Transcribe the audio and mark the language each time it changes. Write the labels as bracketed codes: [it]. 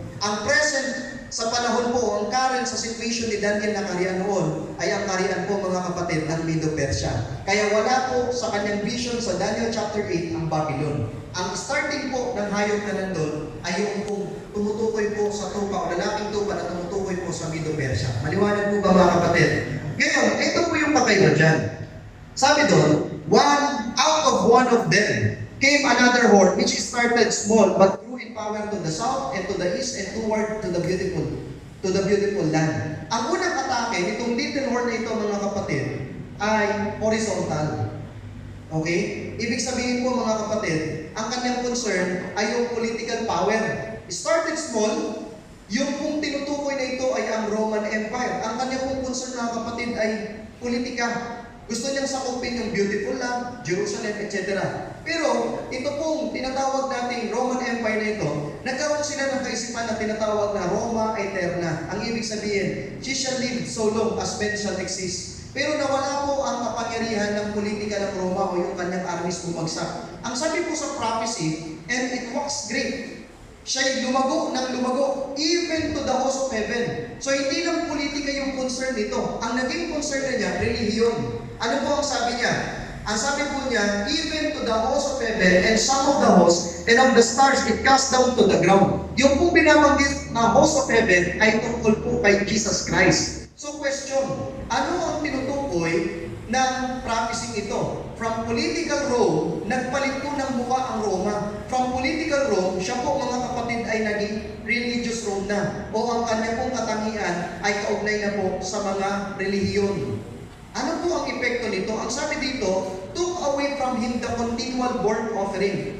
[tl] Ang present sa panahon po, ang current sa situation ni Daniel na kaharian noon, ay ang kaharian po, mga kapatid, ng Medo-Persia. Kaya wala po sa kanyang vision sa Daniel chapter 8 ang Babylon. Ang starting po ng hayop na nandun ay yung pong tumutukoy po sa tupa o lalaking tupa na tumutukoy po sa Medo-Persia. Maliwanag po ba, mga kapatid? Ngayon, ito po yung pakaiba dyan. Sabi doon, [en] out of one of them came another horn which started small but grew in power to the south and to the east and toward to the beautiful land. [tl] Ang unang atake nitong little horn na ito, mga kapatid, ay horizontal. Okay? Ibig sabihin po, mga kapatid, ang kanyang concern ay yung political power. [en] Started small, [tl] yung pong tinutukoy na ito ay ang Roman Empire. Ang kanyang pong concern, mga kapatid, ay politika. Gusto niyang sakupin yung beautiful land, Jerusalem, etc. Pero ito pong tinatawag nating Roman Empire na ito, nagkaroon sila ng kaisipan na tinatawag na Roma Eterna. Ang ibig sabihin, [en] she shall live so long as men shall exist. [tl] Pero nawala po ang kapangyarihan ng politika ng Roma o yung kanyang armies bumagsak. Ang sabi po sa prophecy, [en] and it was great. [tl] Siya'y lumago ng lumago, [en] even to the host of heaven. [tl] So hindi lang politika yung concern nito. Ang naging concern na niya, relihiyon. Ano po ang sabi niya? Ang sabi po niya, [en] even to the host of heaven and some of the hosts and of the stars it cast down to the ground. [tl] Yung po binabanggit na host of heaven ay tungkol po kay Jesus Christ. So question, ano ang tinutukoy ng prophecy ito? From political Rome, nagpalit po ng mukha ang Roma. From political Rome, siya po mga kapatid ay naging religious Rome na. O ang kanya pong katangian ay kaugnay na po sa mga relihiyon. Ano po ang epekto nito? Ang sabi dito, [en] took away from him the continual burnt offering.